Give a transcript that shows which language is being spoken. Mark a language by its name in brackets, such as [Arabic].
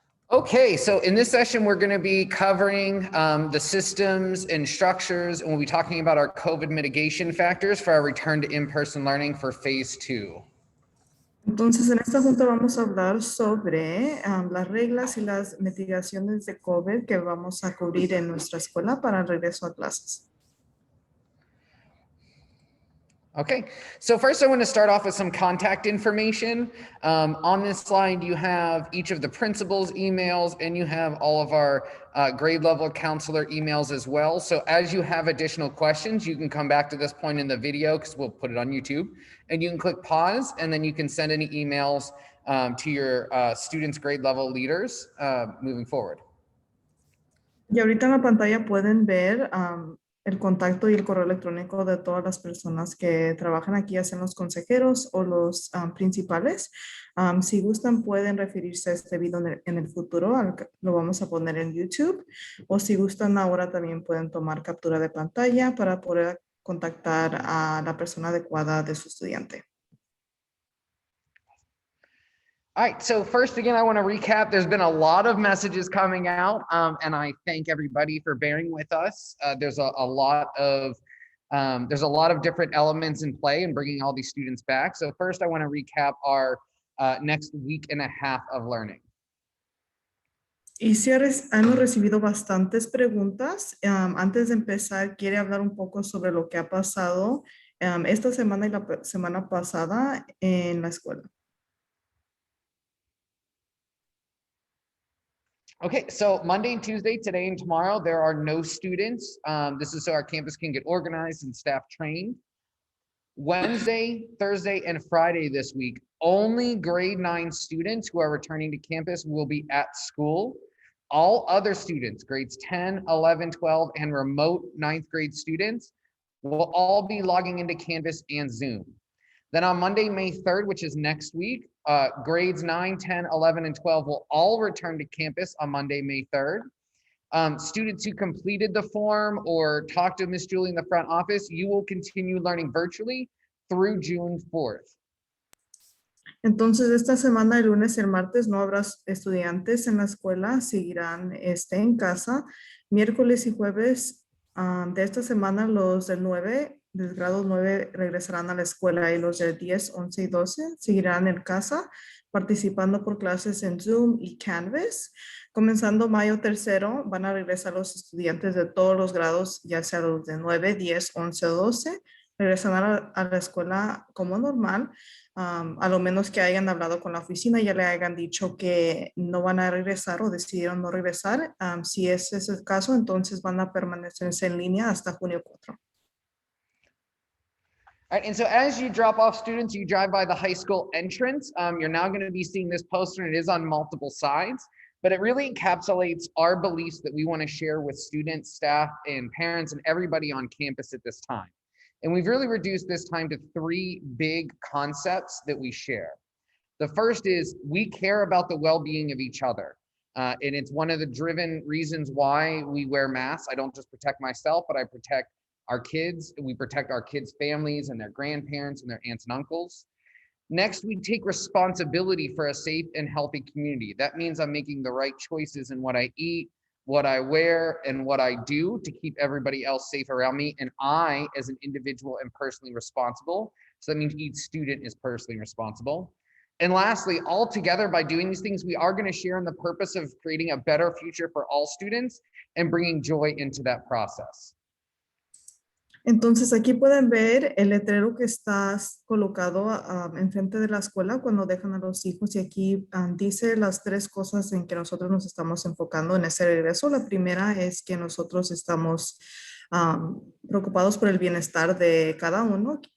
[English] Okay, so in this session, we're going to be covering the systems and structures, and we'll be talking about our COVID mitigation factors for our return to in-person learning for phase 2. [Spanish] Entonces, en esta junta vamos a hablar sobre las reglas y las mitigaciones de COVID que vamos a cubrir en nuestra escuela para el regreso a clases. [English] Okay, so first I want to start off with some contact information. On this slide, you have each of the principals' emails, and you have all of our grade level counselor emails as well. So as you have additional questions, you can come back to this point in the video because we'll put it on YouTube, and you can click pause, and then you can send any emails to your students' grade level leaders moving forward. [Spanish] Y ahorita en la pantalla pueden ver el contacto y el correo electrónico de todas las personas que trabajan aquí, ya sean los consejeros o los principales. Si gustan, pueden referirse a este video en el futuro, lo vamos a poner en YouTube, o si gustan ahora también pueden tomar captura de pantalla para poder contactar a la persona adecuada de su estudiante. [English] All right, so first, again, I want to recap. There's been a lot of messages coming out, and I thank everybody for bearing with us. There's a lot of different elements in play in bringing all these students back. So first, I want to recap our next week and a half of learning. [Spanish] Y si hemos recibido bastantes preguntas. Antes de empezar, quiere hablar un poco sobre lo que ha pasado esta semana y la semana pasada en la escuela. [English] Okay, so Monday and Tuesday, today and tomorrow, there are no students. This is so our campus can get organized and staff trained. Wednesday, Thursday, and Friday this week, only grade 9 students who are returning to campus will be at school. All other students, grades 10, 11, 12, and remote 9th grade students will all be logging into Canvas and Zoom. Then on Monday, May 3rd, which is next week, grades 9, 10, 11, and 12 will all return to campus on Monday, May 3rd. Students who completed the form or talked to Miss Julie in the front office, you will continue learning virtually through June 4th. [Spanish] Entonces, esta semana, el lunes y el martes, no habrá estudiantes en la escuela, seguirán en casa. Miércoles y jueves de esta semana, los del grado 9 regresarán a la escuela y los del 10, 11 y 12 seguirán en casa participando por clases en Zoom y Canvas. Comenzando mayo 3, van a regresar los estudiantes de todos los grados, ya sea los de 9, 10, 11 o 12, regresarán a la escuela como normal, a lo menos que hayan hablado con la oficina y ya le hayan dicho que no van a regresar o decidieron no regresar. Si ese es el caso, entonces van a permanecerse en línea hasta junio 4. [English] All right, and so as you drop off students, you drive by the high school entrance. You're now going to be seeing this poster, and it is on multiple sides, but it really encapsulates our beliefs that we want to share with students, staff, and parents, and everybody on campus at this time. And we've really reduced this time to 3 big concepts that we share. The first is we care about the well-being of each other. And it's one of the driven reasons why we wear masks. I don't just protect myself, but I protect our kids. We protect our kids' families and their grandparents and their aunts and uncles. Next, we take responsibility for a safe and healthy community. That means I'm making the right choices in what I eat, what I wear, and what I do to keep everybody else safe around me. And I, as an individual, am personally responsible. So that means each student is personally responsible. And lastly, all together, by doing these things, we are going to share in the purpose of creating a better future for all students and bringing joy into that process. [Spanish] Entonces, aquí pueden ver el letrero que está colocado enfrente de la escuela cuando dejan a los hijos, y aquí dice las 3 cosas en que nosotros nos estamos enfocando en ese regreso. La primera es que nosotros estamos preocupados por el bienestar de cada uno.